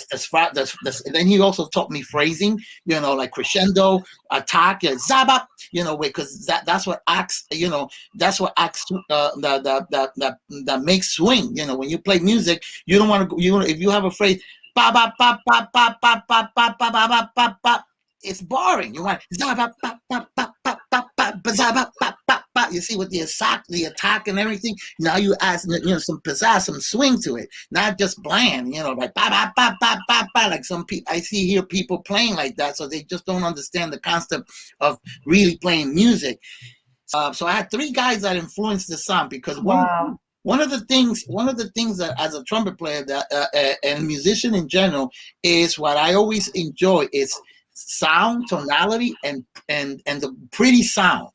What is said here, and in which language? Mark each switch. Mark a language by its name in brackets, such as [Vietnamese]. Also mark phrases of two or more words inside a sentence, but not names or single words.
[English] And then he also taught me phrasing, you know, like crescendo, attack, zabap, you know, because that's what acts, you know, that's what acts that makes swing. You know, when you play music, you don't want to, if you have a phrase, ba ba ba ba ba ba ba ba ba ba ba ba, it's boring. You want zabap ba ba ba ba ba ba zabap ba ba. You see, with the attack and everything, now you add, you know, some pizzazz, some swing to it, not just bland, you know, like ba ba ba ba ba ba. Like some people, I see here people playing like that, so they just don't understand the concept of really playing music. So I had three guys that influenced the sound, because one of the things that as a trumpet player and musician in general is what I always enjoy is sound, tonality, and the pretty sound.